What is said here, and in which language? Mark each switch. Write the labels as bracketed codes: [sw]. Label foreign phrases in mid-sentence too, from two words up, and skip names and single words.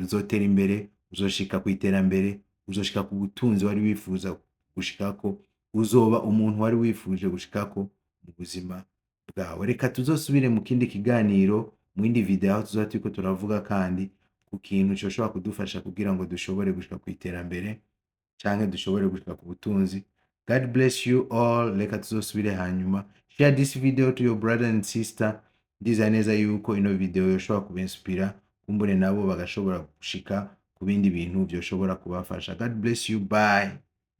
[rn] Uzotera imbere, uzoshika kw'iterambere, uzoshika ku butunzi wari wifuza gushikako, uzoba umuntu wari wifuje gushikako mu buzima bwawe. Reka tuzosubire mu kindi kiganiro, mu yindi video aho tuzoba turiko turavuga kandi ku kintu coshobora kudufasha kugira ngo dushobore gushika kw'iterambere canke dushobore gushika ku butunzi. [en] God bless you all. [rn] Reka tuzosubire hanyuma. [en] Share this video to your brother and sister. [rn] Ndiza neza yuko ino video yoshobora kubenspira, kumbure nabo bagashobora gushika ku bindi bintu vyoshobora kubafasha. [en] God bless you. Bye.